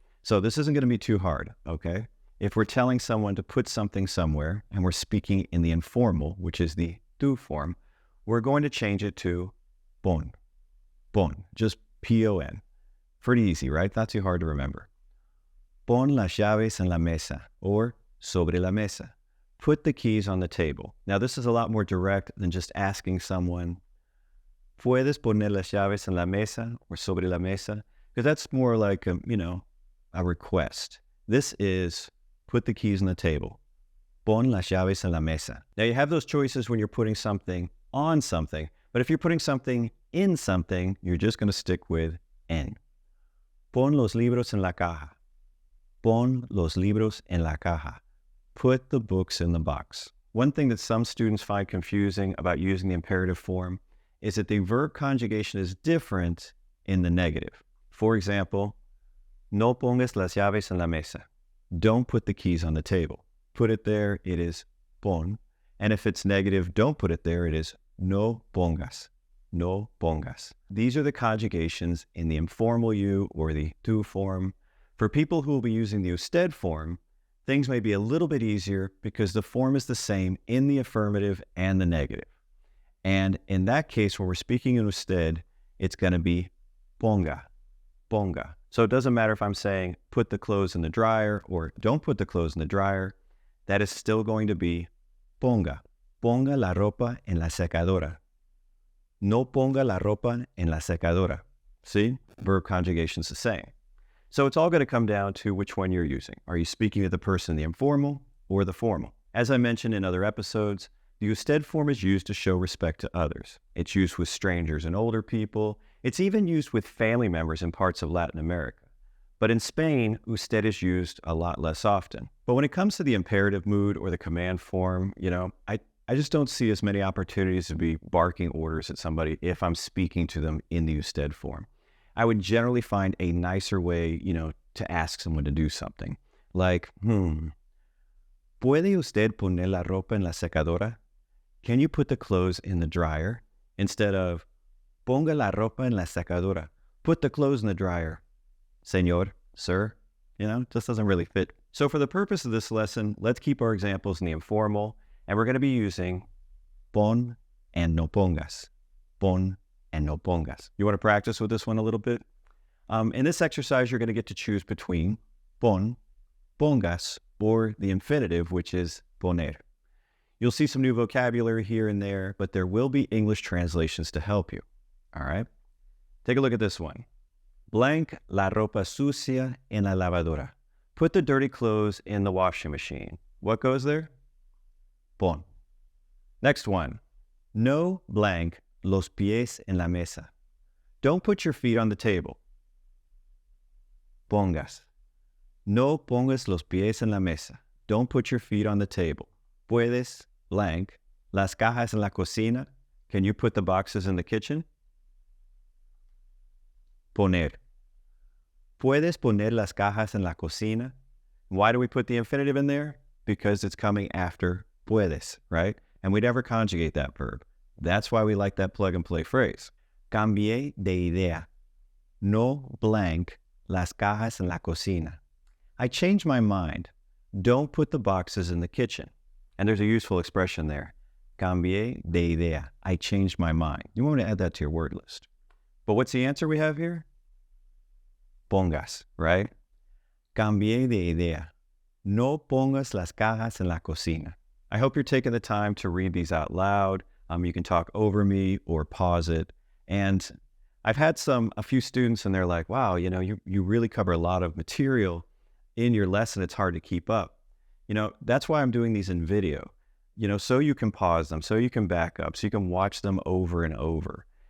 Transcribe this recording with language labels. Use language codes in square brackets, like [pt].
[en] So this isn't going to be too hard, okay? If we're telling someone to put something somewhere and we're speaking in the informal, which is the tú form, we're going to change it to pon, just P-O-N. Pretty easy, right? Not too hard to remember. [es] Pon las llaves en la mesa, or sobre la mesa. [en] Put the keys on the table. Now, this is a lot more direct than just asking someone, [es] ¿Puedes poner las llaves en la mesa or sobre la mesa? [en] Because that's more like a request. This is put the keys on the table. [es] Pon las llaves en la mesa. [en] Now, you have those choices when you're putting something on something, but if you're putting something in something, you're just going to stick with en. [es] Pon los libros en la caja. Pon los libros en la caja. [en] Put the books in the box. One thing that some students find confusing about using the imperative form is that the verb conjugation is different in the negative. For example, [es] no pongas las llaves en la mesa. [en] Don't put the keys on the table. Put it there, it is pon. And if it's negative, don't put it there, it is no pongas. [es] No pongas. [en] These are the conjugations in the informal you or the tú form. For people who will be using the usted form, things may be a little bit easier because the form is the same in the affirmative and the negative. And in that case, when we're speaking in usted, it's going to be ponga. So it doesn't matter if I'm saying put the clothes in the dryer or don't put the clothes in the dryer. That is still going to be ponga. [es] Ponga la ropa en la secadora. No ponga la ropa en la secadora. [en] See? Verb conjugation's the same. So it's all going to come down to which one you're using. Are you speaking to the person in the informal or the formal? As I mentioned in other episodes, the usted form is used to show respect to others. It's used with strangers and older people. It's even used with family members in parts of Latin America. But in Spain, usted is used a lot less often. But when it comes to the imperative mood or the command form, I I just don't see as many opportunities to be barking orders at somebody if I'm speaking to them in the usted form. I would generally find a nicer way, to ask someone to do something. [es] Like, ¿Puede usted poner la ropa en la secadora? [en] Can you put the clothes in the dryer? Instead of, [es] ponga la ropa en la secadora. [en] Put the clothes in the dryer. Señor, sir, just doesn't really fit. So for the purpose of this lesson, let's keep our examples in the informal, and we're going to be using pon and no pongas. Pon and no pongas. You want to practice with this one a little bit? In this exercise, you're going to get to choose between pon, pongas, or the infinitive, which is poner. You'll see some new vocabulary here and there, but there will be English translations to help you. All right? Take a look at this one. [es] Blank la ropa sucia en la lavadora. [en] Put the dirty clothes in the washing machine. What goes there? Pon. Next one. [es] No blank los pies en la mesa. [en] Don't put your feet on the table. [es] Pongas. No pongas los pies en la mesa. [en] Don't put your feet on the table. [es] Puedes blank las cajas en la cocina. [en] Can you put the boxes in the kitchen? [es] Poner. Puedes poner las cajas en la cocina. [en] Why do we put the infinitive in there? Because it's coming after puedes, right? And we never conjugate that verb. That's why we like that plug and play phrase. [es] Cambié de idea. No blank las cajas en la cocina. [en] I changed my mind. Don't put the boxes in the kitchen. And there's a useful expression there. [es] Cambié de idea. [en] I changed my mind. You want to add that to your word list. But what's the answer we have here? [es] Pongas, right? Cambié de idea. No pongas las cajas en la cocina. [en] I hope you're taking the time to read these out loud. You can talk over me or pause it. And I've had a few students and they're like, wow, you really cover a lot of material in your lesson. It's hard to keep up. That's why I'm doing these in video, so you can pause them, so you can back up, so you can watch them over and over.